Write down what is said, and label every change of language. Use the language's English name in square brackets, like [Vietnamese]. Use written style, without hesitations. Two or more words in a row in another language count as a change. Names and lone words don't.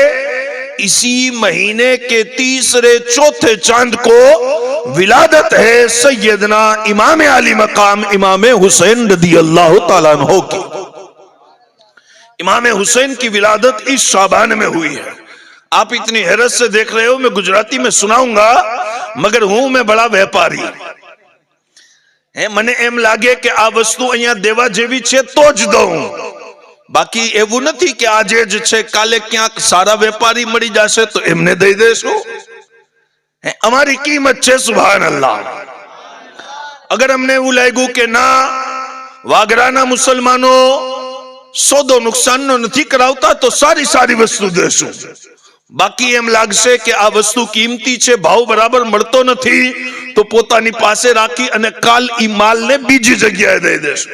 [Urdu] اسی مہینے کے تیسرے چوتھے چاند کو ولادت ہے سیدنا امام علی مقام امام حسین رضی اللہ تعالیٰ عنہ کی. امام حسین کی ولادت اس شعبان میں ہوئی ہے. آپ اتنی حیرت سے دیکھ رہے ہو، میں گجراتی میں سناؤں گا مگر ہوں میں بڑا ویپاری. [Gujarati] મને એમ લાગે કે આ વસ્તુ અહીંયા દેવા જેવી છે તો જ દઉં, બાકી એવું નથી કે આજે જ છે કાલે ક્યાંક સારા વેપારી મળી જશે તો એમને દઈ દેશું. અમારી કિંમત છે [Arabic] سبحان الله. [Gujarati] અગર અમને એવું લાગ્યું કે ના વાગરાના મુસલમાનો સોદો નુકસાનનો નથી કરાવતા તો સારી સારી વસ્તુ દેશું, બાકી એમ લાગશે કે આ વસ્તુ કિંમતી છે, ભાવ બરાબર મળતો નથી તો પોતાની પાસે રાખી અને કાલ ઈ માલને બીજી જગ્યાએ દઈ દેશું.